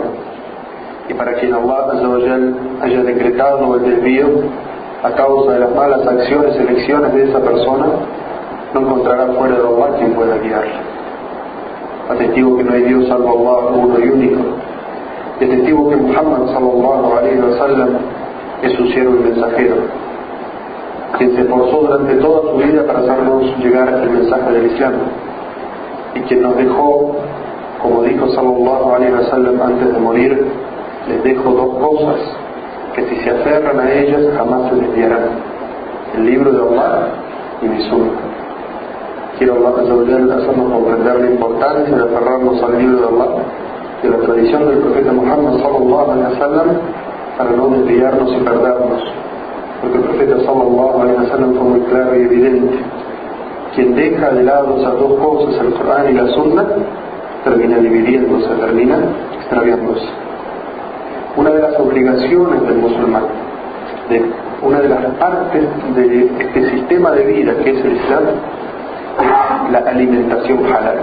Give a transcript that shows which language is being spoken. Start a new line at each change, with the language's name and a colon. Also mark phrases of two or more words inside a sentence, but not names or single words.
Spanish: Y para quien
Arabic: الله عز وجل
Spanish: haya decretado el desvío a causa de las malas acciones y elecciones de esa persona, no encontrará fuera de Allah quien pueda guiarle. Atestigo que no hay Dios salvo Allah, uno y único. Y atestigo que Muhammad
Arabic: صلى الله عليه وسلم
Spanish: es su siervo y mensajero, quien se esforzó durante toda su vida para hacernos llegar el mensaje del Islam, y quien nos dejó, como dijo
Arabic: صلى الله عليه وسلم
Spanish: antes de morir, les dejo dos cosas que si se aferran a ellas jamás se desviarán: el libro de Allah y mi sunna. Quiero
Arabic: الله عز وجل
Spanish: hacernos comprender la importancia de aferrarnos al libro de Allah y a la tradición del profeta Muhammad
Arabic: صلى الله عليه وسلم
Spanish: para no desviarnos y perdernos, porque el profeta
Arabic: صلى الله عليه وسلم
Spanish: fue muy claro y evidente: quien deja de lado esas dos cosas, el Corán y la Sunna, termina dividiéndose, termina extraviándose. Una de las obligaciones del musulmán, una de las partes de este sistema de vida que es el Islam, es la alimentación halal.